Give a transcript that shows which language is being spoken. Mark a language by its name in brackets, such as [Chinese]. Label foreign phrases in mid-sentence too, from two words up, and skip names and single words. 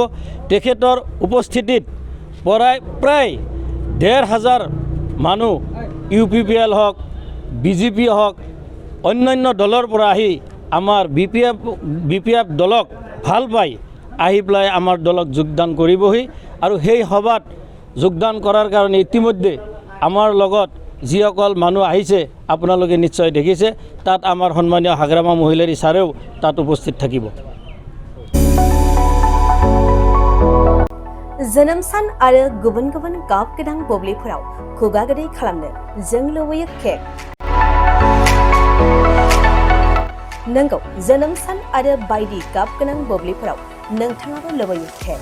[Assamese] তেখেতৰ উপস্থিতিত প্ৰায় 1500 মানুহ UPPL হওক, BJP হওক, অন্যান্য দলৰ পৰা আহি আমাৰ BPF দলক ভাল পাই আহি পেলাই আমাৰ দলক যোগদান কৰিবহি। আৰু সেই সভাত যোগদান কৰাৰ কাৰণে ইতিমধ্যে আমাৰ লগত যিসকল মানুহ আহিছে আপোনালোকে নিশ্চয় দেখিছে। তাত আমাৰ সন্মানীয় হাগ্ৰামা মহিলাৰী ছাৰেও তাত উপস্থিত থাকিব। [Bodo] जोनोम सान आरो गुबुन गुबुन गाब गोनां बुब्लिफोराव खुगा गोदै खालामनो जों लुबैयो केक। नंगौ, जोनोम सान आरो बायदि गाब गोनां बुब्लिफोराव नोंथाङाबो लुबैयो केक।